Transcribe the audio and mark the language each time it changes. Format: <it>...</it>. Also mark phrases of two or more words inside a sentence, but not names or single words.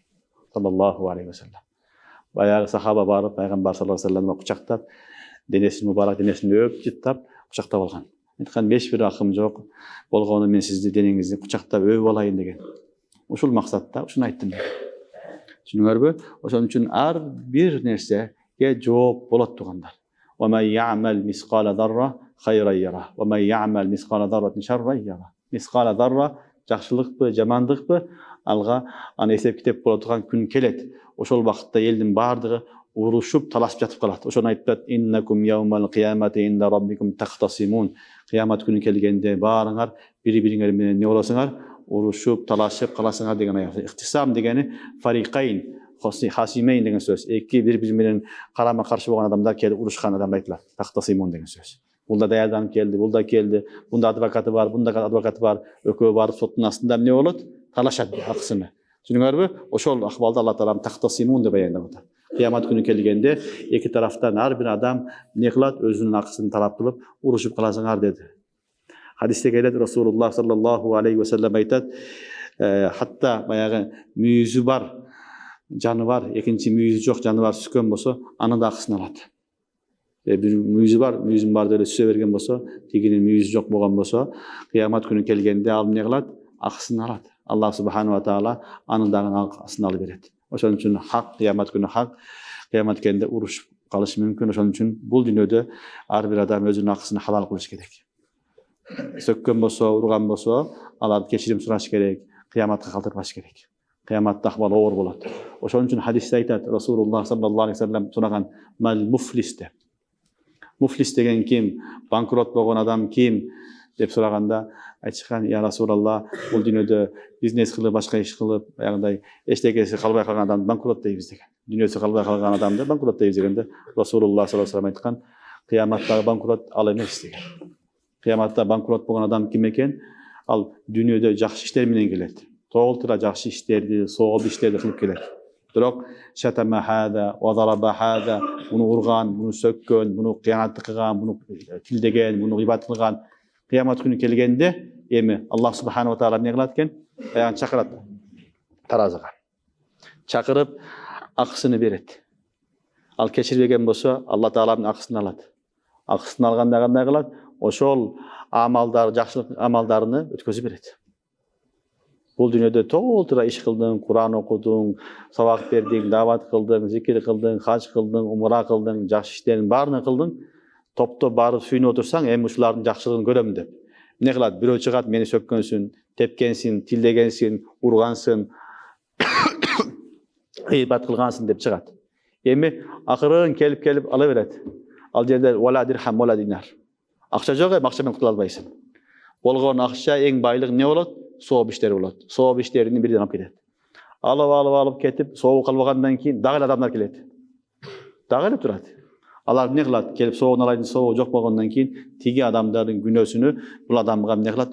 <ar>صلى الله عليه وسلم.</ar> <ky>Баягы сахаба барып пайгамбар саллаллаху алейхи вассаламга кучактап, денесин мубарак денесин өп жыттап кучактап алган. Айткан: "Эч бир акым жок болгону мен сизди денеңизди кучактап өбүп алайын" деген. Ушул максатта ушуну айттым. Түшүнүңөрбү? Ошон үчүн ар бир нерсеге жооп болот тугандар.</ky> <ar>ومن يعمل مثقال ذرة خيرا يره. ومن يعمل مثقال ذرة شرا يره. مثقال ذرة</ar> <ky>жакшылыкпы, жамандыкпы, алга аны эсеп китеп боло турган күн келет. Ошол убакытта элдин баардыгы урушуп, талашып жатып калат. Ошону айтат:</ky> <ar>"إنكم يوم القيامة عند ربكم تختصمون."</ar> <ky>Кыямат күнү келгенде баарыңар бири-бириңер менен не болосуңар? Урушуп, талашып каласыңар деген аят. Ихтисам дегени</ky> <ar>فريقين خصمين</ar> <ky>деген сөз. Эки бири-бири менен карама-каршы болгон адамдар келип урушкан адамды айтылат. Тахтасимун деген сөз. Бул да даярданып келди, бул да келди. Бунда адвокаты бар, бунда адвокаты бар. Экөө барып соттун астында эмне болот? Талашат акысыны. Түшүнүңөрбү? Ошол акыбалда Алла Таала тахтасимун деп аянтып атат. Кыямат күнү келгенде эки тарафтан ар бир адам не кылат? Өзүнүн акысын талап кылып урушуп каласыңар деди. Хадисте келет,</ky> <ar>رسول الله صلى الله عليه وسلم</ar> <ky>айтат: "Хатта баягы мүйүзү бар жаны бар, экинчи мүйүзү жок жаны бар сүскөн болсо, аны да акысын алат. Бир мүйүзүм бар деп сүзө берген болсо, тигинин мүйүзү жок болгон болсо, кыямат күнү келгенде ал эмне кылат? Акысын алат.</ky> <ar>الله سبحانه وتعالى</ar> <ky>аны дагы акысын алып берет. Ошон үчүн хак, кыямат күнү хак, кыямат келгенде урушуп калышы мүмкүн. Ошон үчүн бул дүйнөдө ар бир адам өзүнүн акысын халал кылыш керек. Сөккөн болсо, урган болсо, алар кечирим сураш керек, кыяматка калтырбаш керек. Кыяматта акыбал оор болот. Ошон үчүн хадисте айтат,</ky> <ar>رسول الله صلى الله عليه وسلم</ar> <ky>сураган:</ky> <ar>"ما المفلس"</ar> <ky>деп. Муфлис деген ким? Банкрот болгон адам ким? деп сураганда айтышкан:</ky> <ar>"يا رسول الله,</ar> <ky>бул дүйнөдө бизнес кылып, башка иш кылып, аягындай эчтекеси калбай калган адамды банкрот дейбиз" деген. Дүйнөсү калбай калган адамды банкрот дейбиз дегенде</ky> <ar>رسول الله صلى الله عليه وسلم</ar> <ky>айткан: "Кыяматтагы банкрот ал эмес" деген. Кыяматта банкрот болгон адам ким экен? Ал дүйнөдө жакшы иштер менен келет. Толтура жакшы иштерди, сооп иштерди кылып келет. Бирок</ky> <ar>شتم هذا وضرب هذا,</ar> <ky>муну урган, муну сөккөн, муну кыянаттык кылган, муну тилдеген, муну гыйбат кылган. Кыямат күнү келгенде эми</ky> <ar>الله سبحانه وتعالى</ar> <ky>эмне кылат экен? Аягын чакырат таразыга. Чакырып акысыны берет. Ал кечирбеген болсо, Алла Тааланын акысын алат. Акысын алганда кандай кылат? Ошол амалдар, жакшылык амалдарыны өткөзүп берет. Бул дүйнөдө толтура иш кылдың, Куран окудуң, сабак бердиң, дават кылдың, зикир кылдың, хаж кылдың, умра кылдың, жакшы иштердин баарын кылдың. Топтоп барып сүйүнүп отурсаң, эми ушулардын жакшылыгын көрөм деп. Эмне кылат? Бирөө чыгат, мени сөккөнсүн, тепкенсиң, тилдегенсиң, ургансың, гыйбат кылгансың деп чыгат. Эми акырын келип ала берет. Ал жерде</ky> <ar>ولا درهم ولا دينار.</ar> <ky>Акча жок, акча менен кутула албайсың. Болгон акча, эң байлык эмне болот? Сооп иштер болот. Сооп иштерин бирден алып кетет. Алып кетип, соогуп калбагандан кийин дагы адамдар келет. Дагы эле турат. Алар эмне кылат? Келип соогун алайын, соогу жок болгондон кийин тиги адамдардын күнөөсүнү бул адамга эмне кылат?</ky>